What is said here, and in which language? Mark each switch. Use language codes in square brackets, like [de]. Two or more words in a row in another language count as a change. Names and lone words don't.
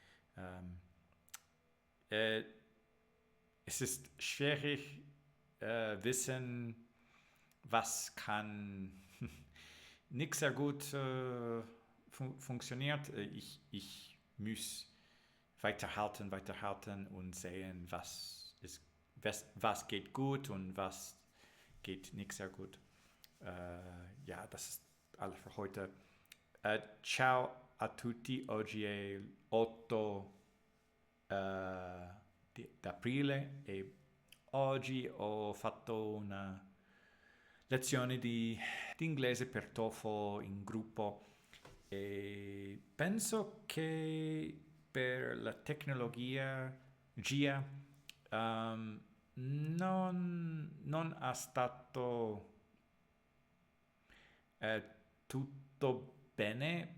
[de] Es ist schwierig wissen, was kann nicht sehr gut funktioniert. Ich muss weiterhalten und sehen, was geht gut und was geht nicht sehr gut. Ja, das ist alles für heute. [it] Ciao a tutti, oggi è l'8 d'aprile e oggi ho fatto una lezione di inglese per TOEFL in gruppo e penso che per la tecnologia non è stato tutto bene.